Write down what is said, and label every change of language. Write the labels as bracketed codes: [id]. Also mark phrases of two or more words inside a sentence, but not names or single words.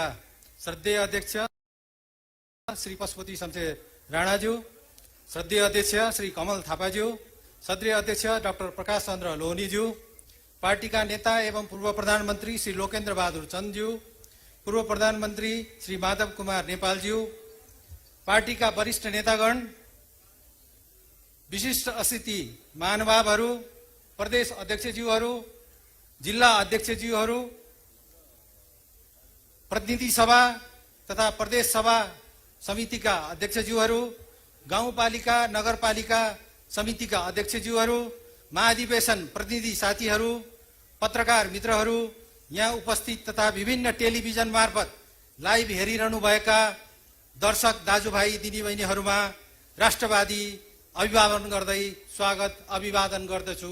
[ne] श्रद्धेय अध्यक्ष श्री पशुपति शमशेर राणाज्यू, श्रद्धेय अध्यक्ष श्री कमल थापाज्यू, श्रद्धेय अध्यक्ष डाक्टर प्रकाश चन्द्र लोहनीज्यू, पार्टीका नेता एवं पूर्व प्रधानमन्त्री श्री लोकेन्द्र बहादुर चन्दज्यू, पूर्व प्रधानमन्त्री श्री माधव कुमार नेपालज्यू, पार्टीका वरिष्ठ नेतागण, विशिष्ट अतिथि महानुभावहरू, प्रदेश अध्यक्षज्यूहरू, जिल्ला अध्यक्षज्यूहरू, प्रतिनिधि सभा तथा प्रदेश सभा समितिका अध्यक्षज्यूहरू, गाउँपालिका नगरपालिका समितिका अध्यक्षज्यूहरू, महाधिवेशन प्रतिनिधि साथीहरू, पत्रकार मित्रहरू, यहाँ उपस्थित तथा विभिन्न टेलिभिजन मार्फत लाइभ हेरिरहनु भएका दर्शक दाजुभाइ दिदीबहिनीहरूमा राष्ट्रवादी अभिवादन गर्दै स्वागत अभिवादन गर्दछु।